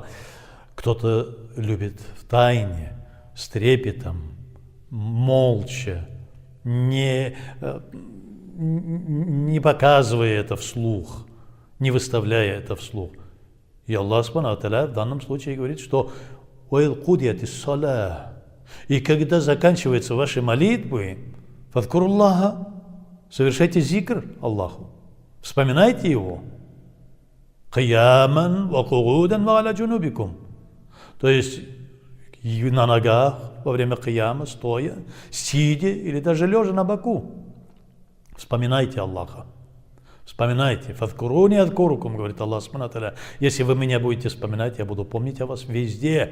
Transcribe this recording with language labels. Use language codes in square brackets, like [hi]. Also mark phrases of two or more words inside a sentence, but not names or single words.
[ru] Кто-то любит в тайне, с трепетом, молча, не показывая это вслух, не выставляя это вслух. И [ar] الله سبحانه وتعالى [ru] в данном случае говорит, что и когда заканчиваются ваши молитвы, фадкуруллаха, совершайте зикр Аллаху, вспоминайте Его. [ar] قياما وقعودا وعلى جنوبكم. [ru] То есть на ногах во время кияма, стоя, сидя или даже лежа на боку. Вспоминайте Аллаха. Вспоминайте. [ar] فاذكروني أذكركم, говорит الله سبحانه وتعالى. [ru] Если вы меня будете вспоминать, я буду помнить о вас везде.